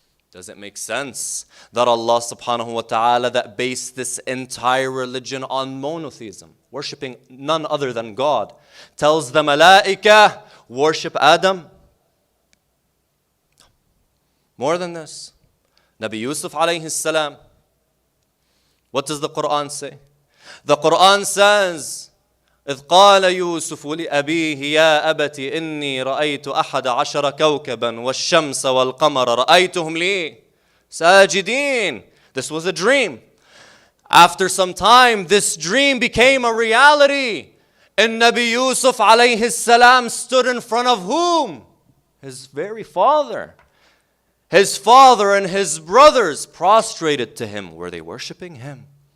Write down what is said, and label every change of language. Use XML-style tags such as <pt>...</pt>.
<en>Does it make sense that Allah subhanahu wa ta'ala that based this entire religion on monotheism, worshipping none other than God, tells the malaika, worship Adam? More than this, Nabi Yusuf alayhi salam, what does the Quran say? The Quran says,</en> <ar>إذ قال يوسف لأبيه يا أبت إني رأيت أحد عشر كوكبا والشمس والقمر رأيتهم لي ساجدين.</ar> <en>This was a dream. After some time, this dream became a reality. And Nabi Yusuf alayhi salam stood in front of whom? His very father. His father and his brothers prostrated to him. Were they worshiping him?</en>